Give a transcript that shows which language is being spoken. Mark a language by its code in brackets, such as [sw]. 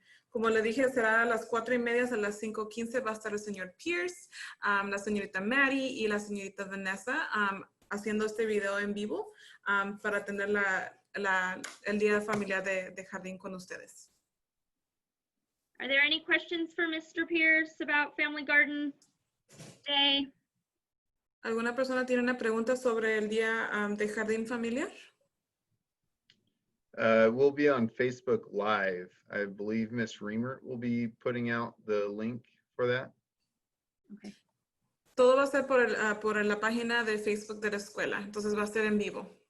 [es] Como le dije, será a las 4:30 a las 5:15. Va a estar el señor Pierce, la señorita Maddie y la señorita Vanessa haciendo este video en vivo para tener el día familiar de jardín con ustedes. [en] Are there any questions for Mr. Pierce about Family Garden Day? [es] ¿Alguna persona tiene una pregunta sobre el día de jardín familiar? [en] We'll be on Facebook Live. I believe Miss Reamer will be putting out the link for that. [es] Todo va a ser por la página de Facebook de la escuela, entonces va a ser en vivo.